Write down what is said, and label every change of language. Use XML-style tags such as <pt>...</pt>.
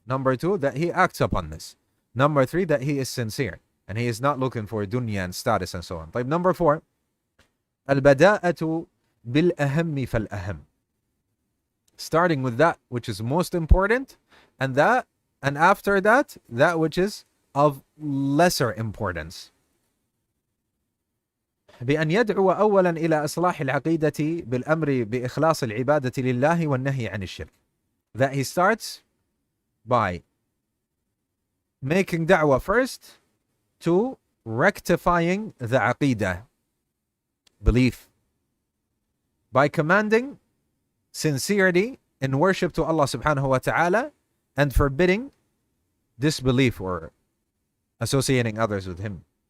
<en>Number two, that he acts upon this. Number three, that he is sincere and he is not looking for dunya and status and so on. Like number four,</en> <ar>al-bada'atu bil-aham fal-aham.</ar> <en>Starting with that which is most important, and after that, that which is of lesser importance.</en> <ar>بأن يدعو أولا إلى إصلاح العقيدة بالأمر بإخلاص العبادة لله والنهي عن الشرك.</ar> <en>That he starts by making da'wah first to rectifying the aqidah, belief, by commanding sincerity in worship to Allah subhanahu wa ta'ala and forbidding disbelief or associating others with him.</en>